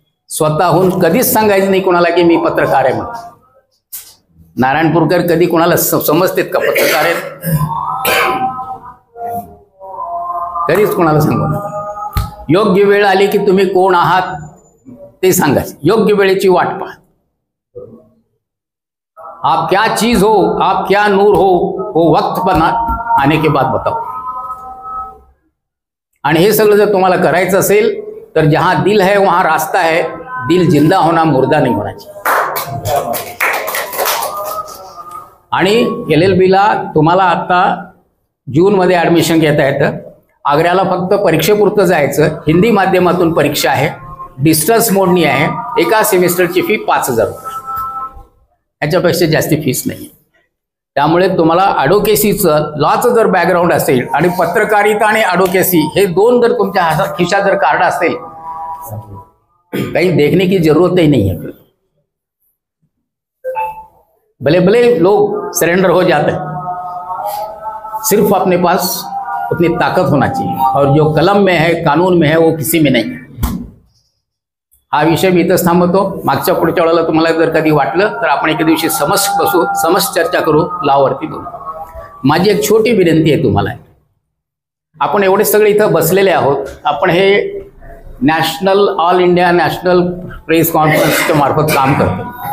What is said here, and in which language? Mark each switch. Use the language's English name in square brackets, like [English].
[Marathi] स्वतःहून कधीच सांगायचं नाही कोणाला की मी पत्रकार आहे म्हणून. नारायणपूरकर कधी कोणाला समजतेत का पत्रकार आहेत? कधीच कोणाला सांगू नका. योग्य वेळ आली की तुम्ही कोण आहात ते सांगायचं. योग्य वेळेची वाट पहा. [Hindi] आप क्या चीज हो, आप क्या नूर हो, वो वक्त पर आने के बाद बताओ. [Marathi] आणि हे सगळं जर तुम्हाला करायचं असेल तर [Hindi] जहां दिल है वहां रास्ता है. दिल जिंदा होना, मुर्दा नहीं होना चाहिए. [Marathi] आणि LLB ला तुम्हाला आता जूनमध्ये ऍडमिशन घेता येतं. आग्र्याला फक्त परीक्षेपुरतं जायचं. हिंदी माध्यमातून परीक्षा आहे, डिस्टन्स मोडनी आहे. एका सेमिस्टरची फी 5,000 रुपये. याच्यापेक्षा जास्ती फीस नाही. त्यामुळे तुम्हाला ॲडव्होकेसीचं, लॉचं जर बॅकग्राऊंड असेल आणि पत्रकारिता आणि ॲडव्होकेसी हे दोन जर तुमच्या खिशात जर कार्ड असेल, काही [Hindi] देखने की जरूरत ही नहीं है. भले भले लोग सरेंडर हो जाते हैं, सिर्फ अपने पास उतनी ताकत होना चाहिए. और जो कलम में है, कानून में है, वो किसी में नहीं है. [Marathi] हा विषय मी इथंच थांबवतो. मागच्या पुढच्या वेळेला तुम्हाला जर कधी वाटलं तर आपण एके दिवशी समस चर्चा करू, लावरती बोलू. माझी एक छोटी विनंती आहे तुम्हाला. आपण एवढे सगळे इथं बसलेले आहोत. आपण हे national, all India national press कॉन्फरन्सच्या मार्फत काम करतो.